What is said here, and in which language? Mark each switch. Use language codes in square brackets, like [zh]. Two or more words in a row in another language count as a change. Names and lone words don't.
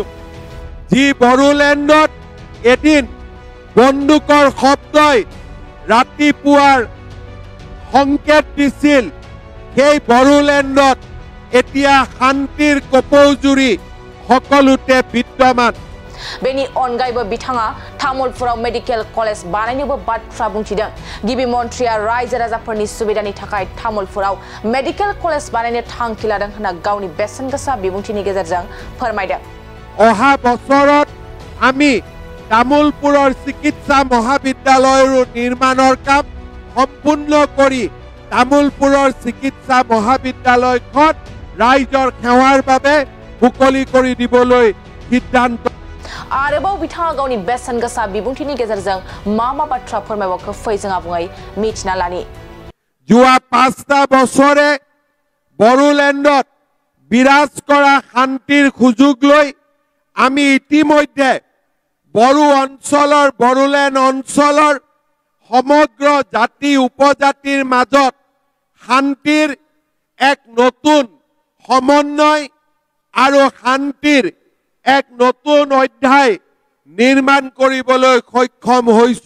[as] যি বড়োলেণ্ডত এদিন বন্দুকৰ শব্দই ৰাতিপুৱাৰ সংকেত দিছিল, সেই বড়োলেণ্ডত এতিয়া শান্তিৰ কপৌজুৰি সকলোতে বিদ্যমান। [brx] बेनि अनगायैबो बिथाङा तामुलपुराव मेडिकेल कलेज बानायनोबो बाथ्रा बुंथिदों। गिबि मन्त्रिया रायजो राजाफोरनि सुबिदानि थाखाय तामुलपुराव मेडिकेल कलेज बानायनो थांखि लादों होनना गावनि बेसेनगोसा बिबुंथिनि गेजेरजों फोरमायदों। [as] অহা বছৰত আমি তামুলপুৰৰ চিকিৎসা মহাবিদ্যালয়ৰ নিৰ্মাণৰ কাম সম্পূৰ্ণ কৰি তামুলপুৰৰ চিকিৎসা মহাবিদ্যালয়খন ৰাইজৰ সেৱাৰ বাবে মুকলি কৰি দিবলৈ সিদ্ধান্ত। [brx] आरोबाव बिथाङा गावनि बेसेनगोसा बिबुंथिनि गेजेरजों मा बाथ्रा फोरमायबावखो फै जों आबुङै मिथिना लानि। [as] যোৱা 5টা বছৰে বড়োলেণ্ডত বিৰাজ কৰা শান্তিৰ সুযোগ লৈ আমি ইতিমধ্যে বড়ো অঞ্চলৰ বড়োলেণ্ড অঞ্চলৰ সমগ্ৰ জাতি উপজাতিৰ মাজত শান্তিৰ এক নতুন সমন্বয় আৰু শান্তিৰ এক নতুন অধ্যায় নিৰ্মাণ কৰিবলৈ সক্ষম হৈছো।